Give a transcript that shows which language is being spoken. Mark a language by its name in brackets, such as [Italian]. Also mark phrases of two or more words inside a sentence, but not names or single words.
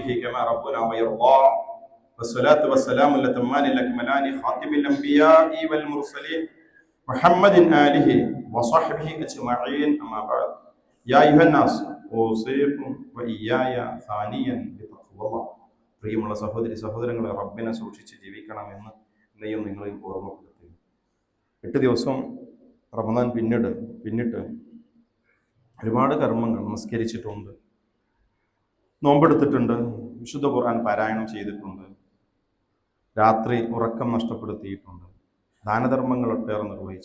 [Arabic] كما ربنا ويرضى والصلاة والسلام الأتمان الأكملان خاتم الأنبياء والمرسلين محمد آله وصحبه أجمعين أما بعد يا أيها الناس أوصيكم وإياي ثانيا بتقوى الله. [Malayalam] പ്രിയമുള്ള സഹോദരങ്ങളെ, റബ്ബിനെ സൂക്ഷിച്ച് ജീവിക്കണമെന്ന് എന്നെയും നിങ്ങളെയും ഓർമ്മപ്പെടുത്തി. 8 ദിവസം റമദാൻ പിന്നിട്ട് ഒരുപാട് കർമ്മങ്ങൾ നമസ്കരിച്ചിട്ടുണ്ട്, നോമ്പെടുത്തിട്ടുണ്ട്, വിശുദ്ധ ഖുർആൻ പാരായണം ചെയ്തിട്ടുണ്ട്, രാത്രി ഉറക്കം നഷ്ടപ്പെടുത്തിയിട്ടുണ്ട്, ദാനധർമ്മങ്ങൾ ഒട്ടേറെ നിർവഹിച്ചു.